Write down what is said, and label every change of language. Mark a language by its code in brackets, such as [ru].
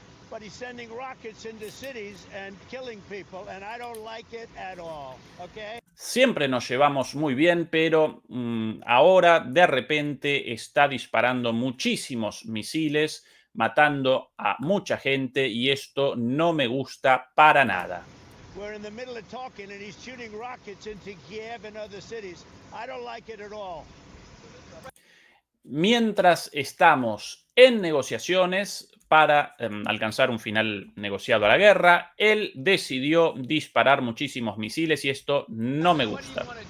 [en] But he's sending rockets into cities and killing people, and I don't like it at all, okay? [es] Siempre nos llevamos muy bien, pero ahora de repente está disparando muchísimos misiles, matando a mucha gente y esto no me gusta para nada. [en] We're in the middle of talking and he's shooting rockets into Kiev and other cities. I don't like it at all. [es] Mientras estamos en negociaciones para alcanzar un final negociado a la guerra, él decidió disparar muchísimos misiles y esto no me gusta.